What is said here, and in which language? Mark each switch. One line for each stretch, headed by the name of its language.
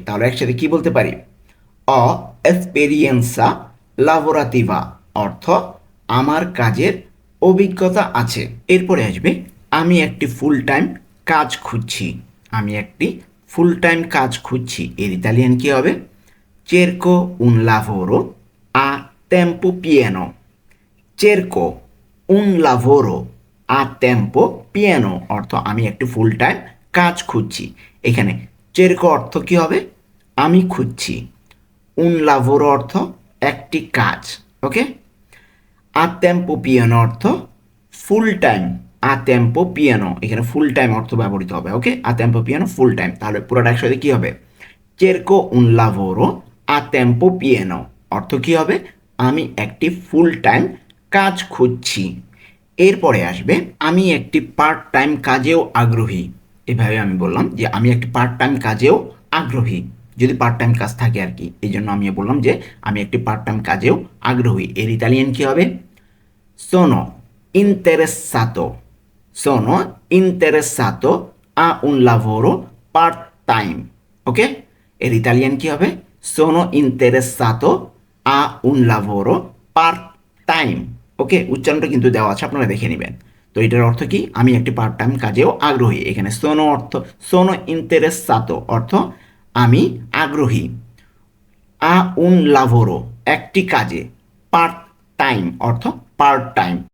Bangla: তাহলে একসাথে কি বলতে পারি?
Italian: অ এক্সপেরিয়েন্সা লাভোরাতিভা
Bangla: অর্থ আমার কাজের অভিজ্ঞতা আছে। এরপরে আসবে আমি একটি ফুল টাইম কাজ খুঁজছি। আমি একটি ফুল টাইম কাজ খুঁজছি এর ইতালিয়ান কি হবে?
Italian: cerco un lavoro a tempo pieno। cerco un lavoro a tempo pieno
Bangla: অর্থ আমি একটি ফুল টাইম কাজ খুঁজছি। এখানে cerco অর্থ কি হবে? আমি খুঁজছি, un lavoro অর্থ একটি কাজ। ওকে,
Italian: a tempo pieno
Bangla: অর্থ full time, a tempo pieno এখানে ফুল টাইম অর্থ ব্যবহৃত হবে। ওকে,
Italian: a tempo pieno
Bangla: full time. তাহলে পুরোটা একসাথে কি হবে?
Italian: cerco un lavoro a tempo pieno
Bangla: অর্থ কি হবে? আমি একটি ফুল টাইম কাজ খুঁজছি। এরপরে আসবে আমি একটি পার্ট টাইম কাজেও আগ্রহী। এভাবে আমি বললাম যে আমি একটি পার্ট টাইম কাজেও আগ্রহী, যদি পার্ট টাইম কাজ থাকে আর কি। এই জন্য আমি বললাম যে আমি একটি পার্ট টাইম কাজেও আগ্রহী। এর ইতালিয়ান কি হবে?
Italian: sono interessato। sono interessato a un lavoro part time।
Bangla: ওকে, এর ইতালিয়ান কি হবে?
Italian: sono interessato a un lavoro part time।
Bangla: ওকে, উচ্চারণটা কিন্তু দেওয়া আছে, আপনারা দেখে নেবেন। তো এটার অর্থ কি? আমি একটি পার্ট টাইম কাজেও আগ্রহী। এখানে sono অর্থ,
Italian: sono interessato
Bangla: অর্থ আমি আগ্রহী, আ un lavoro একটি কাজে, পার্ট টাইম অর্থ পার্ট টাইম।